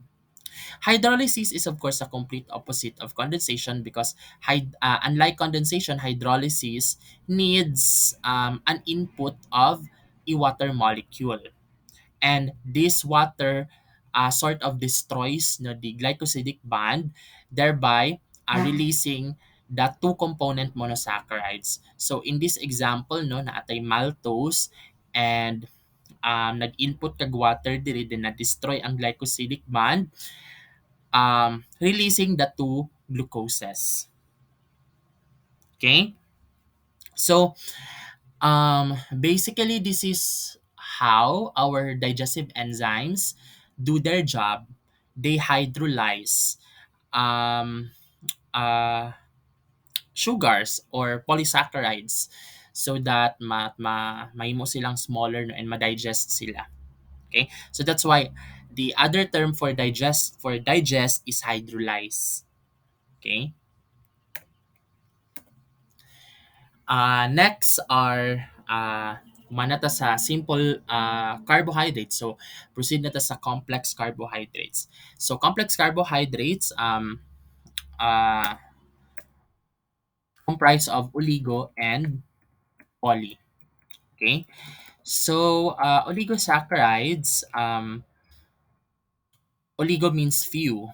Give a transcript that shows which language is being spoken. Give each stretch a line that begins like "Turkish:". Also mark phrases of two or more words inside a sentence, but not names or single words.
English: Hydrolysis is of course a complete opposite of condensation because unlike condensation, hydrolysis needs an input of a water molecule, and this water sort of destroys no, the glycosidic bond, thereby releasing the two component monosaccharides. So in this example
Hiligaynon: no naatay
English: maltose and
Hiligaynon: nag-input kag
English: water
Hiligaynon: diri din na
English: destroy ang glycosidic bond, releasing the two glucoses. Okay? So basically this is how our digestive enzymes do their job. They hydrolyze um, uh, sugars or polysaccharides so that
Hiligaynon: mahimo silang
English: smaller no, and
Hiligaynon: ma-digest sila.
English: Okay? So that's why the other term for digest is hydrolyze. Okay? Next are
Hiligaynon: manata sa
English: simple carbohydrates.
Hiligaynon: So proceed na ta sa
English: complex carbohydrates. So complex carbohydrates uh, comprise of oligo and poly. Okay? So oligosaccharides, oligo means few.